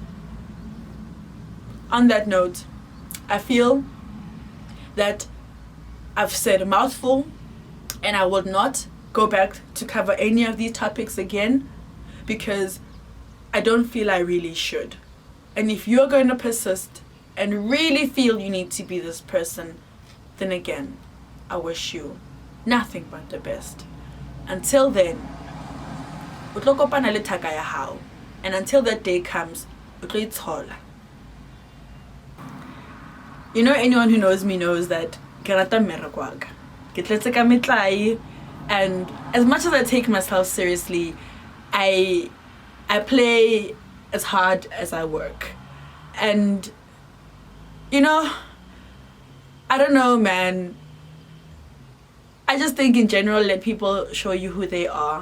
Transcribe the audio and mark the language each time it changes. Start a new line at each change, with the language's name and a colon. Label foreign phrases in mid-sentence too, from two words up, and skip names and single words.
English: On that note, I feel that I've said a mouthful and I will not go back to cover any of these topics again because I don't feel I really should. And if you're going to persist and really feel you need to be this person, then again, I wish you nothing but the best. Until then,
Southern Sotho: utlokopana le thaka ya hao.
English: And until that day comes,
Southern Sotho: utlo ithola.
English: You know, anyone who knows me knows that
Southern Sotho: ke rata mmerekwa ke tletse ka metlai,
English: and as much as I take myself seriously, I play as hard as I work. And you know, I don't know, man. I just think in general, let people show you who they are.